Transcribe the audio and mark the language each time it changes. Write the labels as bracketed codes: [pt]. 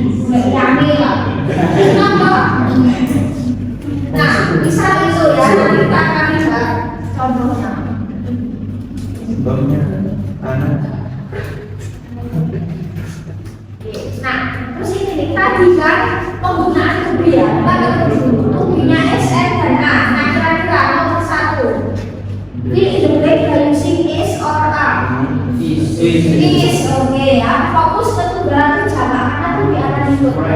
[id] Nggak yakin lah. Kenapa? Nah, misal itu ya kita akan lihat contohnya. Sebabnya anak. Nah, terus ini tadi kan penggunaan to be ya, to be-nya SN dan A. Nah, kira-kira nomor 1. [en] Fill in the blank by using is or are. [id] Is, oke ya. Fokus ke tunggal jamak karena to be akan ikut.